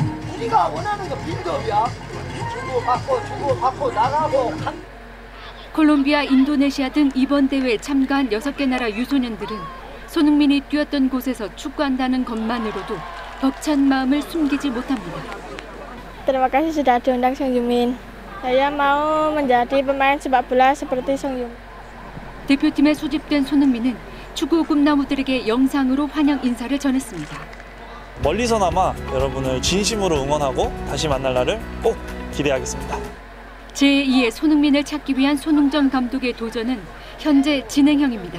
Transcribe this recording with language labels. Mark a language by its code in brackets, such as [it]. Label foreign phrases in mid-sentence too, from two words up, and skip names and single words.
[ko] 우리가 원하는 거 빌드업이야. 주고 받고 나가고. 콜롬비아, 인도네시아 등 이번 대회에 참가한 6개 나라 유소년들은 손흥민이 뛰었던 곳에서 축구한다는 것만으로도 벅찬 마음을 숨기지 못합니다. [id] Terima kasih sudah diundang Songyumin. Saya mau menjadi pemain sepak bola seperti Songyumin. [ko] 대표팀에 소집된 손흥민은 축구 꿈나무들에게 영상으로 환영 인사를 전했습니다. 멀리서나마 여러분을 진심으로 응원하고 다시 만날 날을 꼭 기대하겠습니다. 제2의 손흥민을 찾기 위한 손흥정 감독의 도전은 현재 진행형입니다.